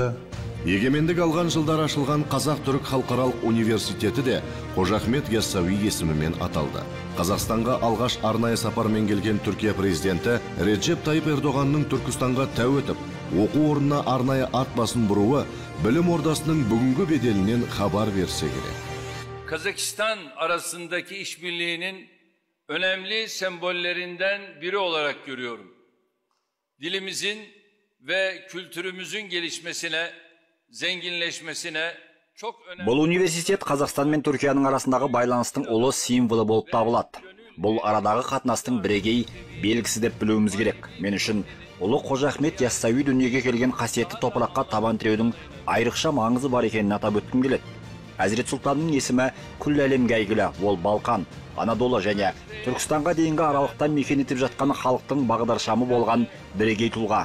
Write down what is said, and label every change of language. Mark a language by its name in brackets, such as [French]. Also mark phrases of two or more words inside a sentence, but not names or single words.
[Kazakh] Егемендік алған жылдар ашылған Қазақ-Түрік халықаралық университеті де Қожа Ахмет Яссауи есімімен аталды. Қазақстанға алғаш арнайы сапармен келген Түркия президенті Реджеп Тайып Ердоғанның Түркістанға тәу етіп, оқу орнына арнайы ат басын бұруы білім ордасының бүгінгі беделінен хабар берсе керек. [Turkish] Kazakistan arasındaki işbirliğinin önemli sembollerinden biri olarak görüyorum. Dilimizin ve kültürümüzün gelişmesine, zenginleşmesine çok önemli. [Kazakh] Бұл университет Қазақстан мен Түркияның арасындағы байланыстың ұлы символы болып табылады. Бұл арадағы қатынастың бірегей белгісі деп білуіміз керек. Мен үшін ұлы Қожа Ахмет Яссауи дүниеге келген қасиетті топыраққа табан тіреудің айрықша маңызы бар екенін атап өткім келеді. Әзірет Сұлтанның есімі күллі әлемге әйгілі. Ол Балқан, Анадолы және Түркістанға дейінгі аралықтан мекен етіп жатқан халықтың бағдаршамы болған бірегей тұлға.